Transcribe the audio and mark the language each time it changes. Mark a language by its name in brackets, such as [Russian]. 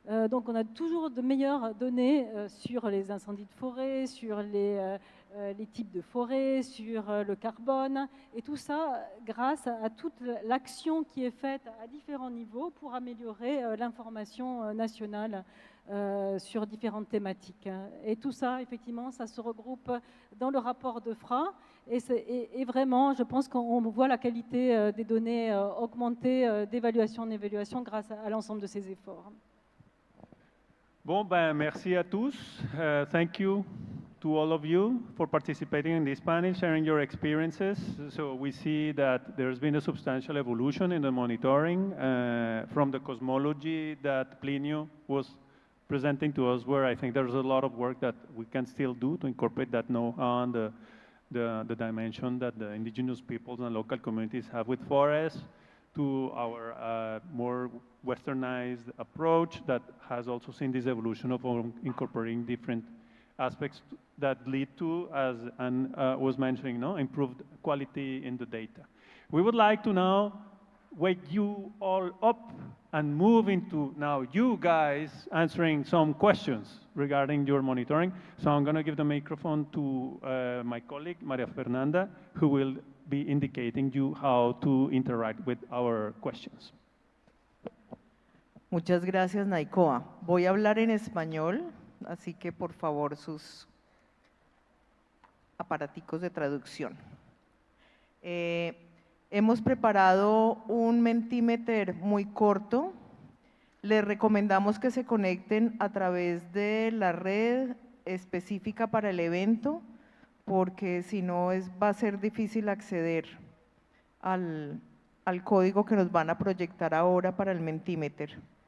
[French] Donc on a toujours de meilleures données sur les incendies de forêt, sur les types de forêt, sur le carbone, et tout ça grâce à toute l'action qui est faite à différents niveaux pour améliorer l'information nationale sur différentes thématiques. Et tout ça, effectivement, ça se regroupe dans le rapport de FRA, et vraiment, je pense qu'on voit la qualité des données augmenter d'évaluation en évaluation grâce à l'ensemble de ces efforts. Bon, ben, merci à tous. [English] Thank you to all of you for participating in this panel, sharing your experiences. So we see that there's been a substantial evolution in the monitoring from the cosmology that Plinio was presenting to us, where I think there's a lot of work that we can still do to incorporate that know-how and the dimension that the indigenous peoples and local communities have with forests, to our more westernized approach that has also seen this evolution of incorporating different aspects that lead to, as Anne was mentioning, improved quality in the data. We would like to now wake you all up and move into now you guys answering some questions regarding your monitoring. So I'm going to give the microphone to my colleague, Maria Fernanda, who will be indicating you how to interact with our questions. [Spanish] Muchas gracias, Naikoa. Voy a hablar en español, así que por favor sus aparaticos de traducción. Hemos preparado un Mentimeter muy corto. Les recomendamos que se conecten a través de la red específica para el evento, porque si no va a ser difícil acceder al código que nos van a proyectar ahora para el Mentimeter.